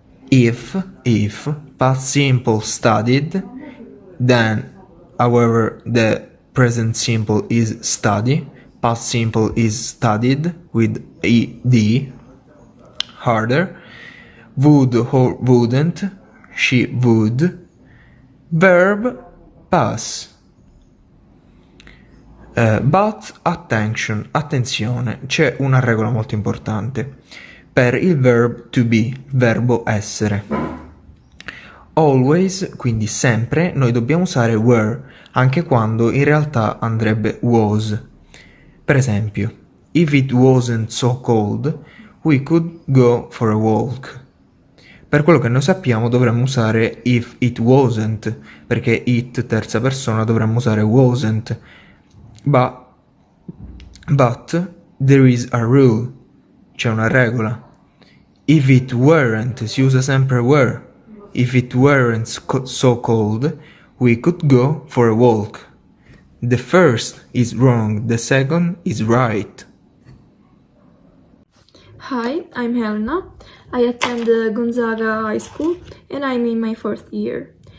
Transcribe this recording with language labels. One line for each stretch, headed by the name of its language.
English: If past simple studied, then however the present simple is study, past simple is studied with ed, harder, would or wouldn't, she would, verb pass.
Italian: But attenzione, c'è una regola molto importante. Per il verb to be, verbo essere. Always, quindi sempre, noi dobbiamo usare were, anche quando in realtà andrebbe was. Per esempio,
English: if it wasn't so cold, we could go for a walk.
Italian: Per quello che noi sappiamo dovremmo usare
English: if it wasn't,
Italian: perché it, terza persona, dovremmo usare wasn't.
English: But there is a rule,
Italian: c'è una regola.
English: If it weren't,
Italian: si usa sempre were.
English: If it weren't so cold, we could go for a walk. The first is wrong, the second is right. Hi, I'm Helena. I attend Gonzaga High School and I'm in my fourth year.